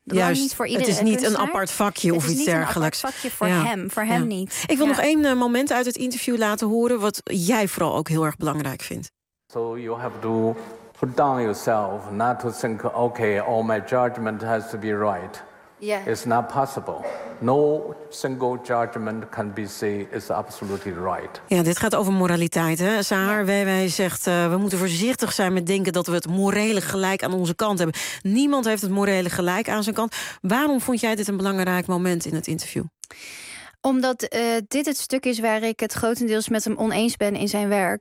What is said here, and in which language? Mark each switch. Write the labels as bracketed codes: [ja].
[nl] Juist, niet voor iedereen. Het is niet een apart vakje of iets dergelijks. Het is niet een apart vakje voor hem. Voor hem niet. Ik wil nog één moment uit het interview laten horen wat jij vooral ook heel erg belangrijk vindt. [en] So you have to put down yourself, not to think, okay, all my judgment has to be right. Yeah. It's not possible. No single judgment can be said is absolutely right. [nl] Ja, dit gaat over moraliteit, hè? Sahar Weiwei zegt, we moeten voorzichtig zijn met denken dat we het morele gelijk aan onze kant hebben. Niemand heeft het morele gelijk aan zijn kant. Waarom vond jij dit een belangrijk moment in het interview? Omdat dit het stuk is waar ik het grotendeels met hem oneens ben in zijn werk.